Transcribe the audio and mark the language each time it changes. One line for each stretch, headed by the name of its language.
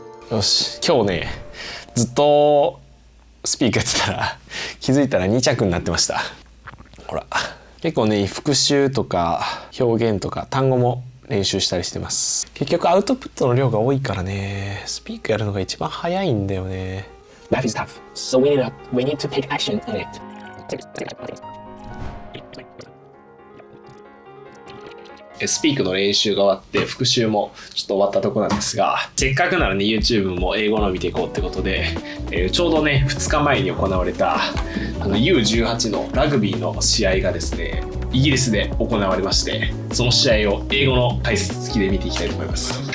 Japanese: よし、今日ねずっとスピークやってたら気づいたら2着になってました。ほら、結構ね復習とか表現とか単語も練習したりしてます。結局アウトプットの量が多いからね、スピークやるのが一番早いんだよね。
English: Life is tough, so we need to take action on it.
Japanese: スピークの練習が終わって復習もちょっと終わったとこなんですが、せっかくならね YouTube も英語の見ていこうってことで、ちょうどね2日前に行われたU18 のラグビーの試合がですねイギリスで行われまして、その試合を英語の解説付きで見ていきたいと思います。